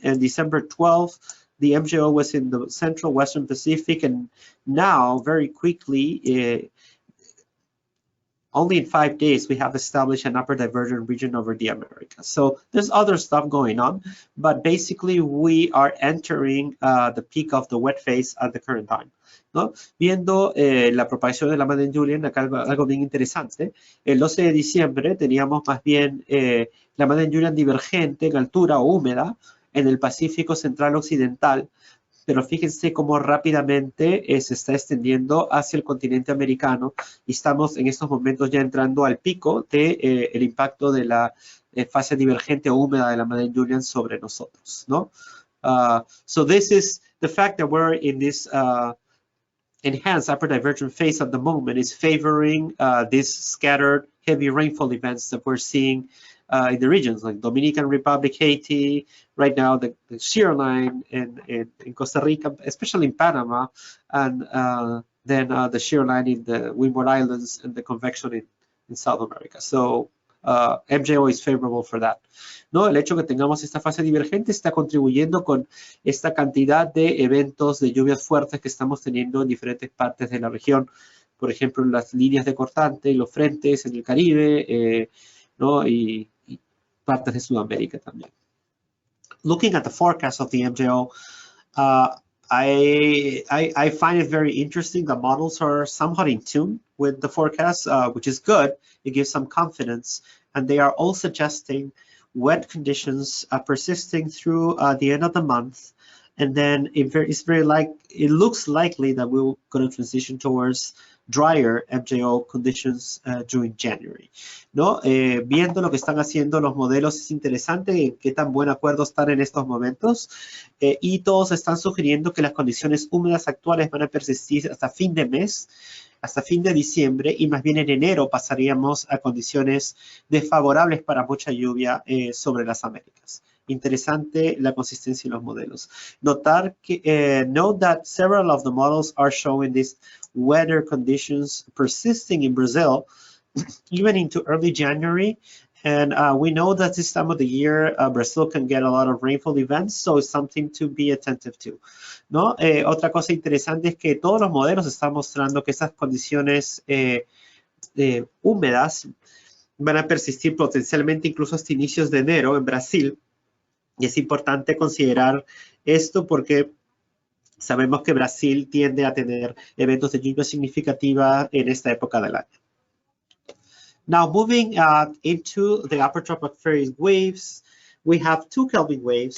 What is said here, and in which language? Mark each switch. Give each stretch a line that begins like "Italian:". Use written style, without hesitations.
English: And December 12th, the MJO was in the central western Pacific, and now very quickly, only in 5 days, we have established an upper divergent region over the Americas. So there's other stuff going on, but basically we are entering the peak of the wet phase at the current time,
Spanish: ¿no? Viendo la propagación de la Madden-Julian, acá algo bien interesante. El 12 de diciembre teníamos más bien la Madden-Julian divergente en altura o húmeda en el Pacífico Central Occidental, pero fíjense cómo rápidamente se está extendiendo hacia el continente americano y estamos en estos momentos ya entrando al pico de el impacto de la fase divergente o húmeda de la Madden-Julian sobre nosotros, ¿no?
English: So this is the fact that we're in this enhanced upper divergent phase at the moment is favoring these scattered heavy rainfall events that we're seeing in the regions like Dominican Republic, Haiti, right now the shear line in Costa Rica, especially in Panama, and then the shear line in the Windward Islands and the convection in South America. So MJO is favorable for that.
Spanish: ¿No? El hecho que tengamos esta fase divergente está contribuyendo con esta cantidad de eventos de lluvias fuertes que estamos teniendo en diferentes partes de la región. Por ejemplo, las líneas de cortante y los frentes en el Caribe, ¿no? y partes de Sudamérica también.
English: Looking at the forecast of the MJO, I find it very interesting. The models are somewhat in tune with the forecast, which is good. It gives some confidence, and they are all suggesting wet conditions persisting through the end of the month, and then it looks likely that we're going to transition towards drier MJO conditions during January,
Spanish: ¿no? Viendo lo que están haciendo los modelos es interesante qué tan buen acuerdo están en estos momentos y todos están sugiriendo que las condiciones húmedas actuales van a persistir hasta fin de mes hasta fin de diciembre, y más bien en enero pasaríamos a condiciones desfavorables para mucha lluvia sobre las Américas. Interesante la consistencia en los modelos.
English: Note that several of the models are showing these weather conditions persisting in Brazil, even into early January. And we know that this time of the year, Brazil can get a lot of rainfall events, so it's something to be attentive to,
Spanish: ¿no? Otra cosa interesante es que todos los modelos están mostrando que esas condiciones húmedas van a persistir potencialmente incluso hasta inicios de enero en Brasil. Y es importante considerar esto porque sabemos que Brasil tiende a tener eventos de lluvia significativa en esta época del año.
English: Now, moving into the upper tropospheric waves, we have two Kelvin waves.